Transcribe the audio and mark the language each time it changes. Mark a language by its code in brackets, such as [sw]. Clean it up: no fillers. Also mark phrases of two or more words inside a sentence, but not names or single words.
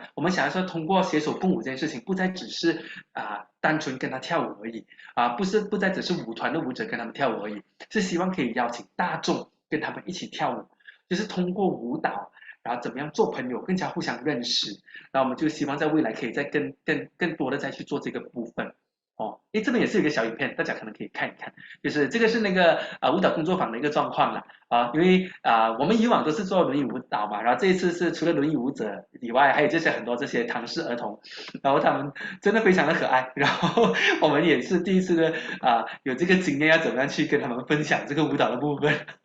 [zh] 我們想要說，通過攜手共舞這件事情，不再只是單純跟他跳舞而已，不再只是舞團的舞者跟他們跳舞而已，是希望可以邀請大眾跟他們一起跳舞，就是通過舞蹈，然後怎麼樣做朋友，更加互相認識。然後我們就希望在未來可以再更多的再去做這個部分。這邊也是有一個小影片，大家可能可以看一看，就是這個是那個舞蹈工作坊的一個狀況啦。因為我們以往都是做輪椅舞蹈嘛，然後這一次是除了輪椅舞者以外，還有這些很多這些唐氏兒童，然後他們真的非常的可愛，然後我們也是第一次的有這個經驗，要怎麼樣去跟他們分享這個舞蹈的部分。